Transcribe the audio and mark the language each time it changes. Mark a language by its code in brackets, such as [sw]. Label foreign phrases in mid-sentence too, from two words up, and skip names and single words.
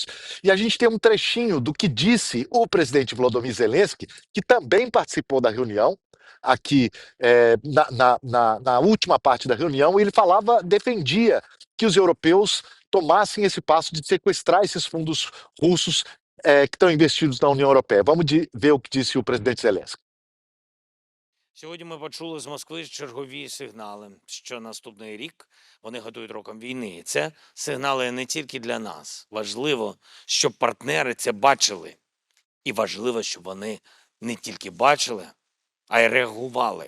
[pt] E a gente tem um trechinho do que disse o presidente Volodymyr Zelensky, que também participou da reunião, aqui na última parte da reunião. Ele defendia que os europeus tomassem esse passo de sequestrar esses fundos russos que estão investidos na União Europeia. Vamos ver o que disse o presidente Zelensky. [uk] Сьогодні ми почули з Москви чергові сигнали, що наступний рік вони готують роком війни. І це сигнали не тільки для нас. Важливо, щоб партнери це бачили. І важливо, щоб вони не тільки бачили, а й реагували.